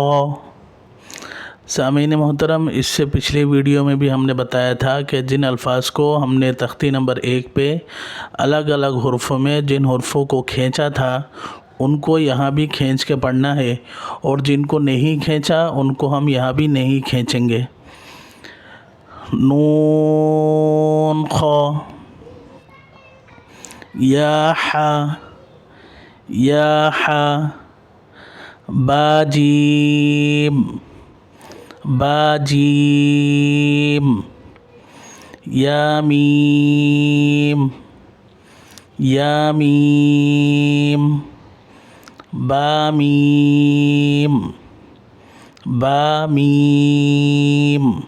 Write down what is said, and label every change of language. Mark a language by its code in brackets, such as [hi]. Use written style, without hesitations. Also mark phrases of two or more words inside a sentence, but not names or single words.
[ur] سامعین محترم، اس سے پچھلے ویڈیو میں بھی ہم نے بتایا تھا کہ جن الفاظ کو ہم نے تختی نمبر 1 پہ الگ الگ حروفوں میں جن حروفوں کو کھینچا تھا ان کو یہاں بھی کھینچ کے پڑھنا ہے، اور جن کو نہیں کھینچا ان کو ہم یہاں بھی نہیں کھینچیں گے۔ نون خ، یا ح، یا ح، با جیم، با جیم، یا میم، یا میم، با میم، با میم،